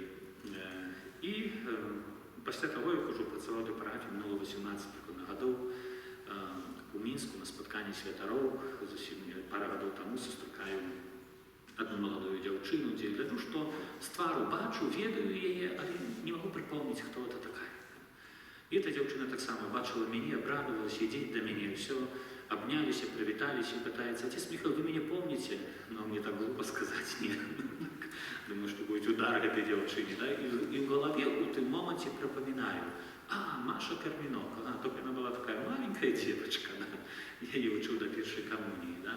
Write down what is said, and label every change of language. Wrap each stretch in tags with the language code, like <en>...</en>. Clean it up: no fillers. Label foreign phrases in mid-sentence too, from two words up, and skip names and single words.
<be>І пасля таго, як ужо працаваў да парафіі, мінула 18 гадоў, у Мінску на спатканні святароў, зусім пара гадоў таму сустракаю одну маладую дзяўчыну, дзе гляджу, што з твару бачу, ведаю яе, але не магу прыпомніць, хто это такая. І эта дзяўчына таксама бачыла мяне, абрадавалася, ідзе да мяне, ўсё,</be> <ru>обнялись, привитались и пытается, отец Михаил, вы меня помните? Но мне так глупо сказать, нет. Думаю, что будет удар этой девчине, да? И в голове в этом моменте пропоминаю, Маша Карминок, только она была такая маленькая девочка, да? Я ее учил до первой коммунии, да?</ru>